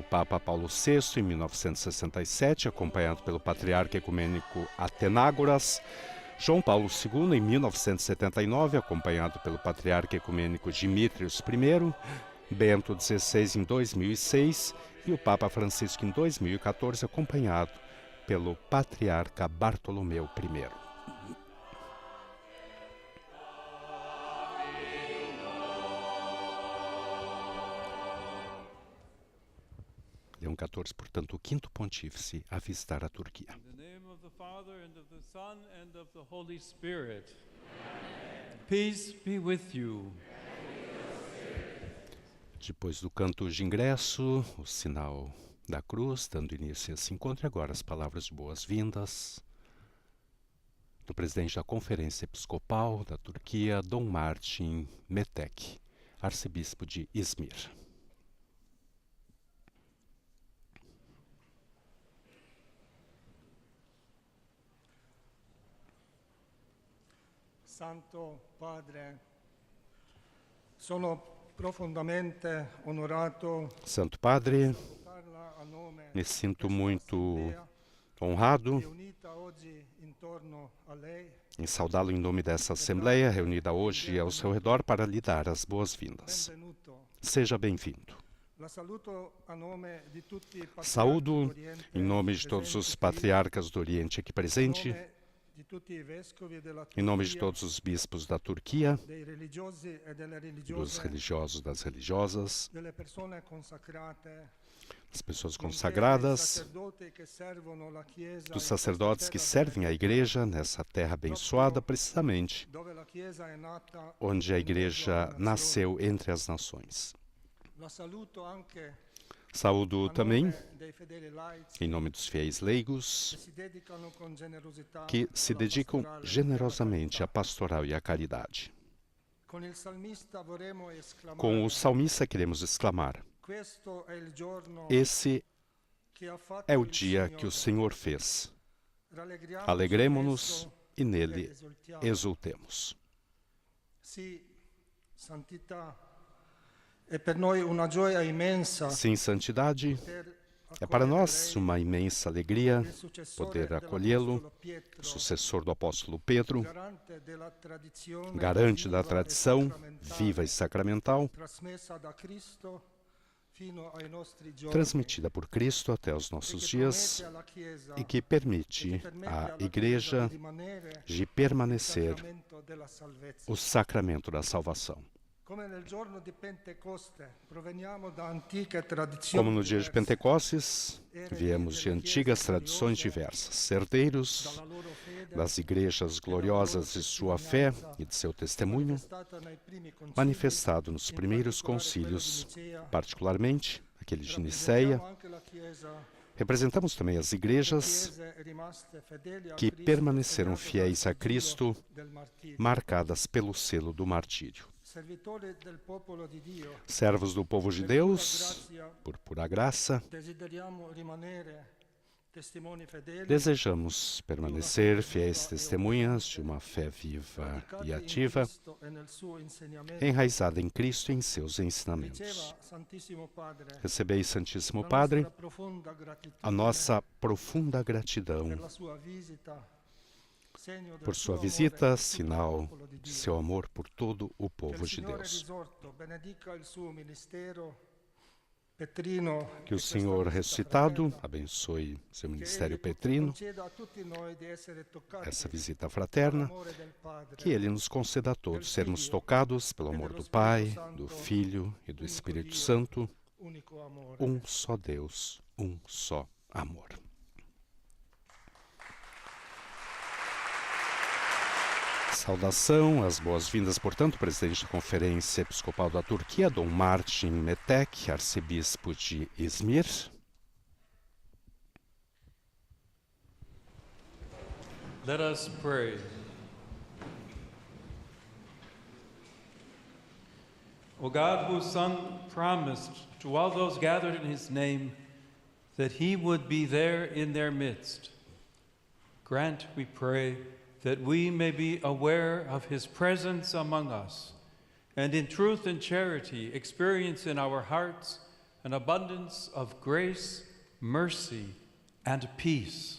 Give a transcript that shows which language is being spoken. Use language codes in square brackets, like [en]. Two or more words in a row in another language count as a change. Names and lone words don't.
[pt] Papa Paulo VI em 1967, acompanhado pelo Patriarca Ecumênico Atenágoras, João Paulo II em 1979, acompanhado pelo Patriarca Ecumênico Dimitrios I, Bento XVI em 2006 e o Papa Francisco em 2014, acompanhado pelo Patriarca Bartolomeu I. Leão XIV, portanto, o quinto pontífice a visitar a Turquia. [en] In the name of the Father, and of the Son, and of the Holy Spirit. Amen. Peace be with you. [pt] Depois do canto de ingresso, o sinal da cruz, dando início a esse encontro, e agora as palavras de boas-vindas do presidente da Conferência Episcopal da Turquia, Dom Martin Metek, arcebispo de Izmir. [it] Santo Padre, sono profondamente onorato Santo Padre, parla a nome [pt] me sinto desta muito [it] Assemblea [pt] honrado [it] riunita oggi intorno a lei. [pt] em saudá-lo em nome dessa Assembleia, reunida hoje ao seu redor, para lhe dar as boas-vindas. [it] Benvenuto. [pt] Seja bem-vindo. [it] La saluto a nome di tutti i patriarchi [pt] Saúdo [it] d'Oriente [pt] em nome de todos os [it] presenti qui, [pt] patriarcas do Oriente aqui a presente, [it] nome di tutti i vescovi della [pt] em nome de [it] Turchia, [pt] todos os bispos da Turquia, [it] dei religiosi e delle [pt] dos [it] religiose, [pt] religiosos, das religiosas, [it] delle persone consacrate, [pt] das pessoas [it] nonché dei [pt] consagradas, [it] sacerdoti che servono la Chiesa [pt] dos [it] in [pt] sacerdotes [it] questa [pt] que [it] terra [pt] servem a Igreja nessa terra abençoada, [it] precisamente dove la Chiesa è nata [pt] onde a [it] in mezzo [pt] Igreja [it] alle nazioni. [pt] nasceu entre as nações. [it] La saluto anche [pt] Saúdo [it] a [pt] também [it] nome dei fedeli laici [pt] em nome dos fiéis leigos [it] che si dedicano con generosità [pt] que se [it] alla [pt] dedicam [it] pastorale e alla [pt] generosamente à [it] carità. [pt] pastoral e à caridade. [it] Con il salmista vorremmo esclamare: [pt] Com o salmista queremos exclamar: [it] questo è il giorno [pt] esse [it] che ha fatto [pt] é o [it] il [pt] dia que o [it] Signore. [pt] Senhor fez. [it] Rallegriamoci [pt] Alegremo-nos [it] in esso [pt] e [it] ed [pt] nele [it] esultiamo. [pt] exultemos. [it] Sì, santità è per noi una gioia immensa [pt] Sim, santidade, [it] poter [pt] é para [it] accogliere [pt] nós [it] lei, [pt] uma imensa alegria [it] il successore [pt] poder [it] dell'Apostolo [pt] acolhê-lo, [it] Pietro, [pt] sucessor do apóstolo Pedro, [it] garante della tradizione [pt] garante da [it] viva e [pt] tradição [it] sacramentale [pt] viva e sacramental, [it] trasmessa da Cristo fino ai nostri giorni [pt] transmitida por Cristo até os [it] e [pt] nossos [it] che [pt] dias [it] promette alla Chiesa [pt] e que permite à Igreja [it] di rimanere [pt] de [it] il [pt] permanecer [it] sacramento della salvezza. [pt] o sacramento da salvação. [it] Come nel giorno di Pentecoste proveniamo da antiche [pt] Como [it] tradizioni [pt] no dia de [it] diverse, [pt] Pentecostes, viemos de antigas tradições diversas, herdeiros [it] dalla loro fede [pt] das igrejas gloriosas de sua fé e de seu testemunho, [it] manifestata nei primi concili, [pt] manifestado nos [it] in [pt] primeiros [it] particolare quello di [pt] concílios, [it] Nicea. [pt] particularmente aquele de [it] Rappresentiamo [pt] Niceia. [it] anche la Chiesa, [pt] Representamos também as [it] le [pt] igrejas [it] chiese rimaste fedeli a [pt] que [it] Cristo, [pt] permaneceram [it] segnate [pt] fiéis [it] dal [pt] a Cristo, [it] sigillo del martirio. [pt] marcadas pelo selo do martírio. [it] Servitori del popolo di Dio, [pt] Servos do povo de [it] per pura [pt] Deus, [it] grazia, [pt] por pura graça, [it] desideriamo rimanere testimoni fedeli, [pt] desejamos permanecer fiéis testemunhas de uma fé viva [it] radicati [pt] e [it] in [pt] ativa, [it] Cristo e nel suo insegnamento. [pt] enraizada em Cristo e em seus ensinamentos. [it] Riceva, Santissimo Padre, [pt] Recebei, Santíssimo [it] la [pt] Padre, [it] nostra profonda gratitudine [pt] a nossa profunda gratidão [it] per la sua visita, segno del [pt] por [it] suo [pt] sua [it] amore [pt] visita, [it] per tutto il [pt] sinal [it] popolo di [pt] de [it] Dio. [pt] seu amor por todo o [it] Che [pt] povo [it] il [pt] de [it] Signore [pt] Deus. [it] risorto benedica il suo ministero petrino [pt] Que o [it] e questa [pt] Senhor [it] visita [pt] ressuscitado [it] fraterna, [pt] abençoe seu [it] che [pt] ministério [it] Egli [pt] petrino, [it] conceda a tutti noi di essere toccati [pt] essa visita fraterna, [it] dall'amore del Padre, [pt] que Ele nos conceda a todos sermos tocados pelo amor do Pai, do Filho e do Espírito Santo, [it] unico amore. [pt] só Deus, só amor. Saudação, as boas-vindas, portanto, presidente da Conferência Episcopal da Turquia, Dom Martin Metek, arcebispo de Izmir. [en] Let us pray. O God, whose Son promised to all those gathered in his name that he would be there in their midst, grant, we pray, that we may be aware of his presence among us, and in truth and charity experience in our hearts an abundance of grace, mercy, and peace.